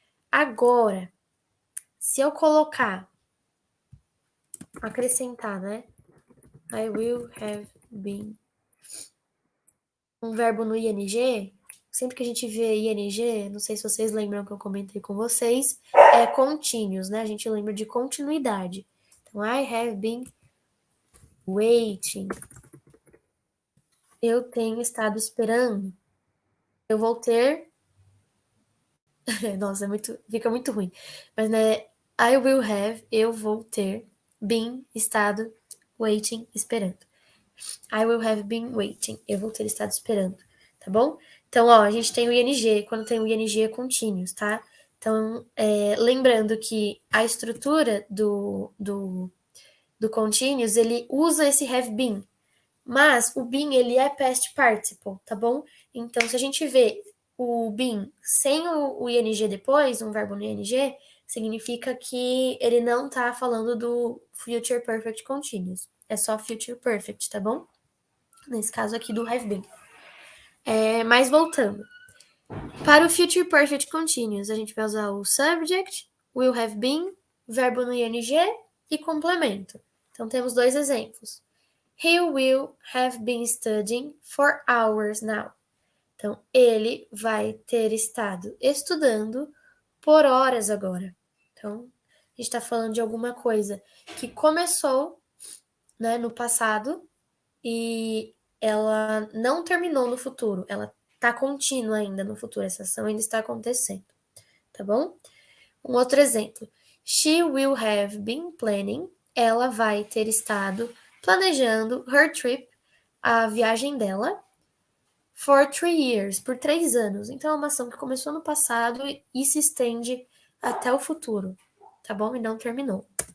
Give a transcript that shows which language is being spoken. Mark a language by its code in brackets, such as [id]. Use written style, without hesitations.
[pt] Agora, se eu colocar, acrescentar, né? [en] I will have been [pt] um verbo no ing, sempre que a gente vê ing, não sei se vocês lembram que eu comentei com vocês, é contínuos, né? A gente lembra de continuidade. [en] Então, I have been waiting. [pt] Eu tenho estado esperando. Eu vou ter. Nossa, fica muito ruim. Mas, né? [en] I will have, [pt] eu vou ter, been, estado, waiting, esperando. [en] I will have been waiting. [pt] Eu vou ter estado esperando. Tá bom? Então, ó, a gente tem o ing. Quando tem o ing é contínuos, tá? Então, lembrando que a estrutura do continuous, ele usa esse have been. Mas o been, ele é past participle, tá bom? Então, se a gente vê o been sem o ing depois, um verbo no ing, significa que ele não tá falando do future perfect continuous. É só future perfect, tá bom? Nesse caso aqui do have been. Mas voltando. Para o future perfect continuous, a gente vai usar o subject, [en] will have been, [pt] verbo no ing e complemento. Então, temos dois exemplos. [en] He will have been studying for hours now. [pt] Então, ele vai ter estado estudando por horas agora. Então, a gente está falando de alguma coisa que começou, né, no passado e ela não terminou no futuro. Ela está contínua ainda no futuro. Essa ação ainda está acontecendo. Tá bom? Um outro exemplo. [en] She will have been planning. [pt] Ela vai ter estado planejando [en] her trip, [pt] a viagem dela, [en] for 3 years, [pt] por 3 anos. Então, é uma ação que começou no passado e se estende até o futuro, tá bom? E não terminou.